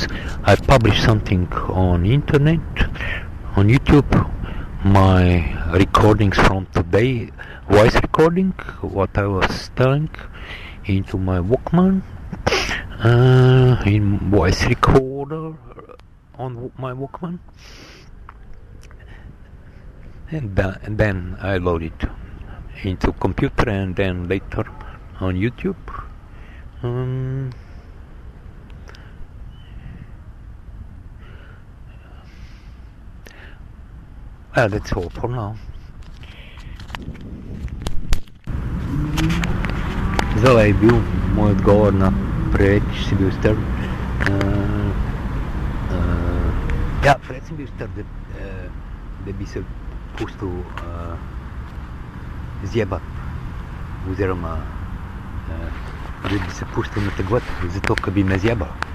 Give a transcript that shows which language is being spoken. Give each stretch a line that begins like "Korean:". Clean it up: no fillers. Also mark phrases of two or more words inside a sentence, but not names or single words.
English: I published something on internet, on YouTube, my recordings from today, voice recording, what I was telling, into my Walkman, in voice recorder on my Walkman, and then I load it into computer and then later on YouTube. Well, that's all for now.
Slovenian: Zdaj je bil moj odgovor na preveč si bil strd. Ja, preveč sem bil strd, da bi se pustil zjebati, oziroma da bi se pustil nategovati, zato ker bi me zjebal.